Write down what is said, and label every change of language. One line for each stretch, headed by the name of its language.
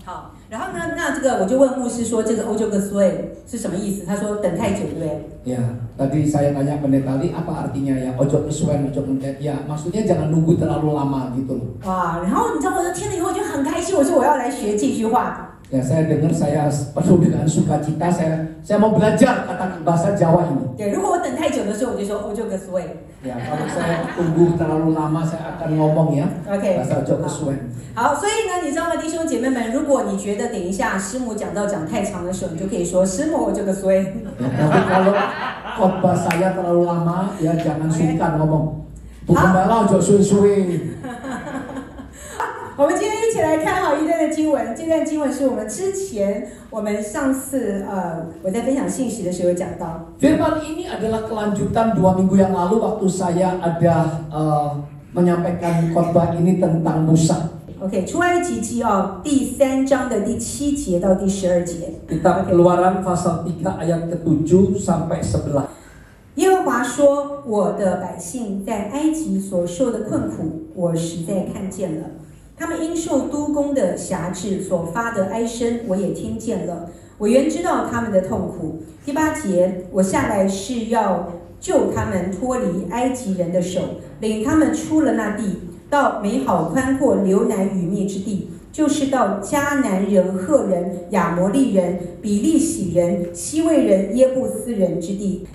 Chinese: 好，然后呢，那这个我就问牧师说，这个 Ojo ke Suwe 是什么意思？他说等太久，对不对？
Indonesian: Ya, tadi saya tanya pendeta Ali apa artinya ya Ojo ke Suwe, ya maksudnya jangan nunggu terlalu lama gitu loh.
Chinese: 哇，然后你知道我听了以后我就很开心，我说我要来学这句话。
Indonesian: Ya, saya dengar, saya penuh dengan sukacita, saya mau belajar kata bahasa Jawa ini.
Chinese: 对，如果我等太久的时候，我就说 Ojo ke Suwe。
Indonesian: Ya, kalau saya tunggu terlalu lama, saya akan ngomong ya bahasa Ojo ke Suwe。
Chinese: 好，所以呢，你知道吗，弟兄姐妹们，如果你觉得等一下师母讲太长的时候，你就可以说师母Ojo ke Suwe。
Indonesian: Tapi kalau khotbah saya terlalu lama, ya jangan sungkan ngomong. Bu Gembala
Javanese: Ojo suwe-suwe。
Chinese: 我们今天一起来看一段的经文，这段经文是我们上次我在分享信息的时候讲到。
Indonesian: Firman ini adalah kelanjutan 2 minggu yang lalu waktu saya ada menyampaikan khotbah ini tentang Musa.
Chinese: OK， 出埃及记第3章的第7节到第12节。
Indonesian: Kitab Keluaran pasal 3 ayat ke-7 sampai 11.
Chinese: 耶和华说：“我的百姓在埃及所受的困苦，我实在看见了。他们因受督工的辖制所发的哀声，我也听见了。我原知道他们的痛苦。第8节，我下来是要救他们脱离埃及人的手，领他们出了那地，到美好宽阔、流奶与蜜之地，就是到迦南人、赫人、亚摩利人、比利洗人、西魏人、耶布斯人之地。